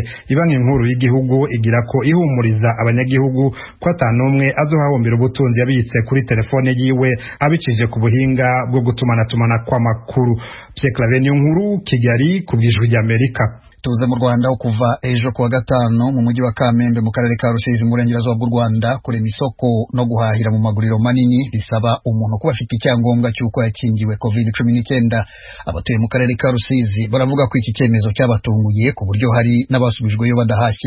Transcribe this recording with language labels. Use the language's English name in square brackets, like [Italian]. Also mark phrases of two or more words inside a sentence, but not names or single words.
[Rundi] Ibanki Nkuru y'igihugu igira ko ihumuriza abanyagihugu ko atanumwe azohahombera ubutunzi yabitse kuri telefone yiwe abicije ku buhinga bwo gutumana kw'amakuru. [Kinyarwanda] Pierre Claver Nkuru, Kigali, ku bw'Ijwi ry'Amerika. Tuze mu Rwanda kuva ejo kuwa gatanu mu mujyi wa Kamembe mu karere ka Rusizi mu burengerazuba bw'u Rwanda kurema isoko no guhahira mu maguriro manini bisaba umuntu kuba afite icyangombwa cy'uko yakingiwe COVID-19. Abatuye mu karere ka Rusizi baravuga ko iki cyemezo cyabatunguye ku buryo hari n'abasubijweyo badahashye.